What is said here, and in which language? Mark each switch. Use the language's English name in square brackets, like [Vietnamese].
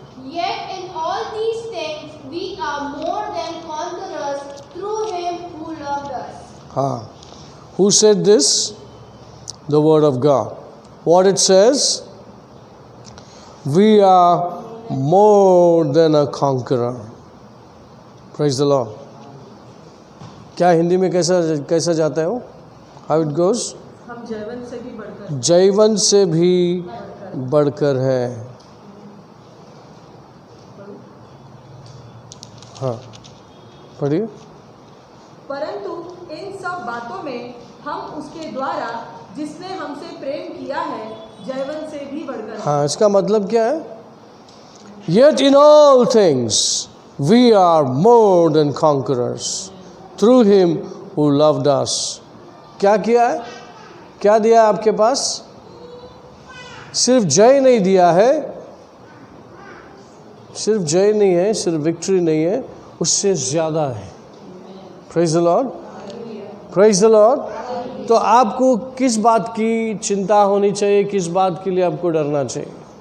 [English] Yet in all these things we are more than conquerors through him who loved us. [Hindi] हाँ, [English] who said this? The word of God. What it says? We are more than a conqueror. Praise the Lord. [Hindi] क्या हिंदी में कैसा जाता है वो? [English] How it goes? [Hindi] हम जयवंत से भी बढ़कर, जयवंत से भी बढ़कर है। हाँ, पढ़िए। परंतु इन सब बातों में हम उसके द्वारा जिसने हमसे प्रेम किया है जयवंत से भी बढ़कर है। हाँ, इसका मतलब क्या है? [English] Yet in all things we are more than conquerors through him who loved us. [Hindi] क्या किया है? क्या दिया है आपके पास? सिर्फ जय नहीं दिया है, सिर्फ जय नहीं है, सिर्फ विक्ट्री नहीं है, उससे ज़्यादा है। [English] Praise the lord. Praise the lord. [Hindi] तो आपको किस बात की चिंता होनी चाहिए, किस बात के लिए आपको डरना चाहिए?